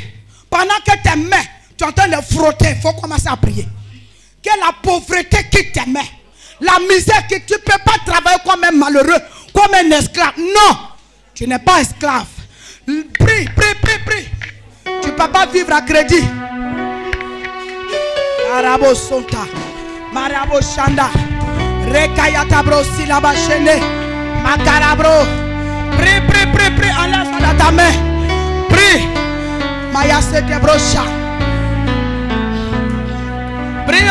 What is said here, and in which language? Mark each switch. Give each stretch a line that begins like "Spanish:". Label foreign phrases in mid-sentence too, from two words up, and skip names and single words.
French: Pendant que tes mains, tu es en train de frotter, il faut commencer à prier. Que la pauvreté quitte tes mains. La misère que tu ne peux pas travailler comme un malheureux, comme un esclave. Non, tu n'es pas esclave. Prie, prie, prie, prie. Tu ne peux pas vivre à crédit. Marabo Sonta, Marabo Shanda, Rekayata Bro Silaba Chene, Makarabro. Prie, prie, prie, prie. Enlève ça dans ta main. Prie. Maya Sete Brocha. Prie.